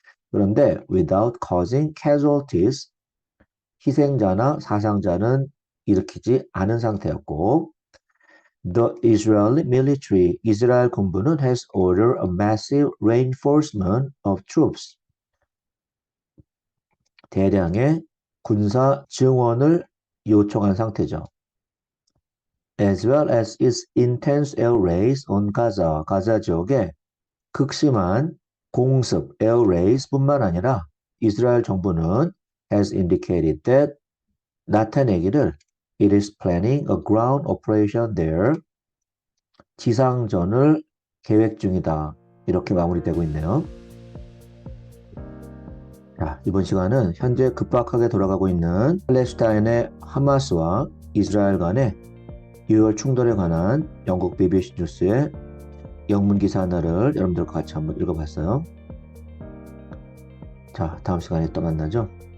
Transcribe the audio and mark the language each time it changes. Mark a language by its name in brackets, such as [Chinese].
[Korean] 그런데 [English] without causing casualties, [Korean] 희생자나 사상자는 일으키지 않은 상태였고, [English] The Israeli military, [Korean] 이스라엘 군부는 [English] has ordered a massive reinforcement of troops, [Korean] 대량의 군사 증원을 요청한 상태죠. [English] As well as its intense air raids on Gaza, [Korean] 가자 지역에 극심한 공습, [English] air raids [Korean] 뿐만 아니라 이스라엘 정부는 [English] has indicated that, [Korean] 나타내기를 [English] it is planning a ground operation there, [Korean] 지상전을 계획 중이다. 이렇게 마무리되고 있네요. 자, 이번 시간은 현재 급박하게 돌아가고 있는 팔레스타인의 하마스와 이스라엘 간의 6월 충돌에 관한 영국 BBC 뉴스의 영문 기사 하나를 여러분들과 같이 한번 읽어봤어요. 자, 다음 시간에 또 만나죠.